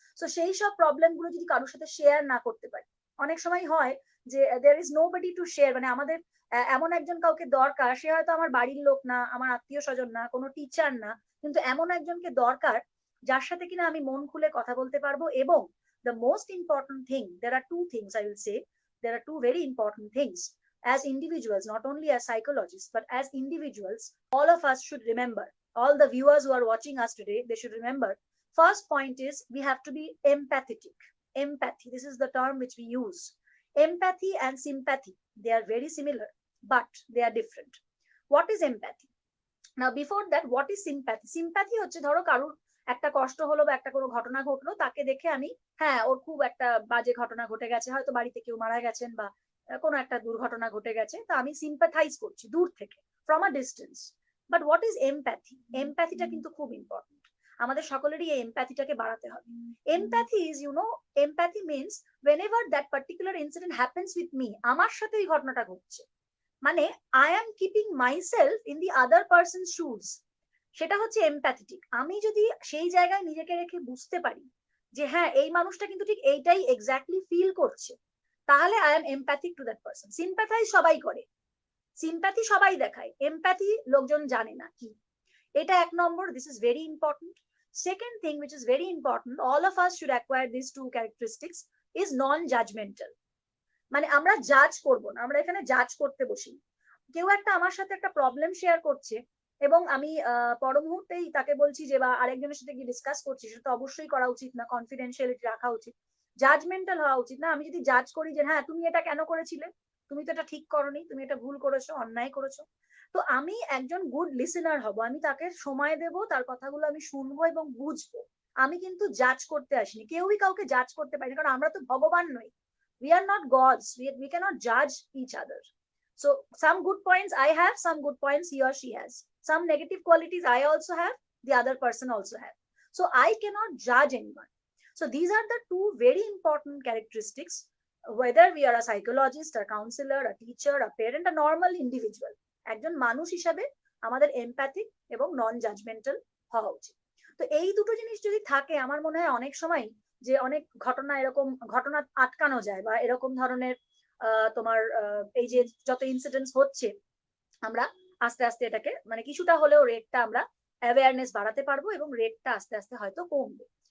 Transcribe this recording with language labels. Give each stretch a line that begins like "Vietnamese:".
Bangla: তো সেই সব প্রবলেম গুলো যদি কারোর সাথে শেয়ার না করতে পারি, অনেক সময় হয় যে
English: there is nobody to share,
Bangla: মানে আমাদের এমন একজন কাউকে দরকার, সে হয়তো আমার বাড়ির লোক না, আমার আত্মীয় স্বজন না, কোনো টিচার না, কিন্তু এমন একজনকে দরকার যার সাথে কিনা আমি মন খুলে কথা বলতে পারবো।
English: এবং the most important thing, there are two things I will say, there are two very important things as individuals, not only as psychologists, but as individuals, all of us should remember, all the viewers who are watching us today, they should remember, first point is we have to be empathetic. Empathy, this is the term which we use. Empathy and sympathy, they are very similar, but they are different. What is empathy? Now before that, what is sympathy?
Bangla: Sympathy হচ্ছে ধরো কারুর একটা কষ্ট হলো বা একটা কোনো ঘটনা ঘটলো, তাকে দেখে আমি, হ্যাঁ ওর খুব একটা বাজে ঘটনা ঘটে গেছে, হয়তো বাড়িতে কেউ মারা গেছেন বা কোনো একটা দুর্ঘটনা ঘটে গেছে, তা আমি সিম্পাথাইজ করছি দূর থেকে,
English: From a distance. But what is empathy?
Bangla: এমপ্যাথিটা কিন্তু খুব ইম্পর্টেন্ট, আমাদের সকলেরই এই এমপ্যাথিটাকে বাড়াতে হবে।
English: empathy is, you know, empathy means whenever that particular incident happens with me,
Bangla: আমার সাথে এই ঘটনাটা ঘটছে, মানে
English: I am keeping myself in the other person shoes,
Bangla: সেটা হচ্ছে
English: Empathetic.
Bangla: আমি যদি সেই জায়গায় নিজেকে রেখে বুঝতে পারি যে হ্যাঁ এই মানুষটা কিন্তু ঠিক এইটাই এক্স্যাক্টলি ফিল করছে, তাহলে
English: I am empathic to that person.
Bangla: সিম্প্যাথাইজ সবাই করে, সিম্প্যাথি সবাই দেখায়, এমপ্যাথি লোকজন জানে না কি। এটা এক নম্বর,
English: This is very important. Second thing which is very important, all of us should acquire these two characteristics, is non judgmental।
Bangla: মানে আমরা জাজ করব না, আমরা এখানে জাজ করতে বসি। কেউ একটা আমার সাথে একটা প্রবলেম শেয়ার করছে, এবং আমি পর মুহূর্তেই তাকে বলছি যে, বা আরেকজনের সাথে গিয়ে ডিসকাস করছি, সেটা তো অবশ্যই করা উচিত না, কনফিডেন্সিয়ালিটি রাখা উচিত, জাজমেন্টাল হওয়া উচিত না। আমি যদি জাজ করি যে হ্যাঁ তুমি এটা কেন করেছিলে, তুমি তো এটা ঠিক করোনি, তুমি এটা ভুল করেছো, অন্যায় করেছো, তো আমি একজন গুড লিসেনার হব, আমি তাকে সময় দেব, তার কথাগুলো আমি শুনবো এবং বুঝবো। আমি কিন্তু জাজ করতে আসিনি, কেউই কাউকে জাজ করতে পারি না, কারণ আমরা তো ভগবান নই,
English: we are not gods, we cannot judge each other. So some good points I have, some good points he or she has, some negative qualities I also have, the other person also have. So I cannot judge anyone. So these are the two very important characteristics, whether we are a psychologist, a counselor, a teacher, a parent, a normal individual,
Bangla: একজন মানুষ হিসাবে আমাদের এমপ্যাথিক এবং non judgmental হওয়া উচিত। তো এই দুটো জিনিস যদি থাকে, আমার মনে হয় অনেক সময় যে অনেক ঘটনা এরকম ঘটনা আটকানো যায়, বা এরকম ধরনের তোমার এই যে যত ইনসিডেন্টস হচ্ছে, আমরা আস্তে আস্তে এটাকে মানে কিছুটা হলেও রেটটা আমরা অ্যাওয়ারনেস বাড়াতে পারবো এবং রেটটা আস্তে আস্তে হয়তো কমবে।